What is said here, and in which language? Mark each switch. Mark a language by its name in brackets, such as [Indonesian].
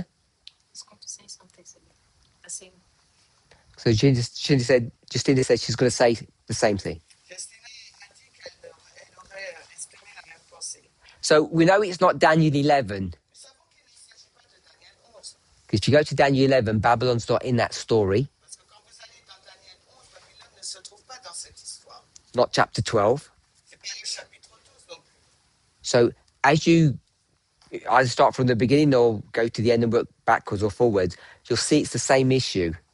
[English] I was going to say something similar. The same. So Justina said she's going to say the same thing. [French] Destinée a dit qu'elle aurait exprimé [English] So we know it's not Daniel 11. [French] Nous savons qu'il ne s'agit pas de Daniel 11. [English] Because if you go to Daniel 11, Babylon's not in that story, [French] Parce que quand vous allez dans Daniel 11, Babylone ne se trouve pas dans cette histoire. [English] not chapter 12. [French] C'est pas le chapitre 12 non plus. [English] So as you either start from the beginning or go to the end and work backwards or forwards, you'll see it's the same issue.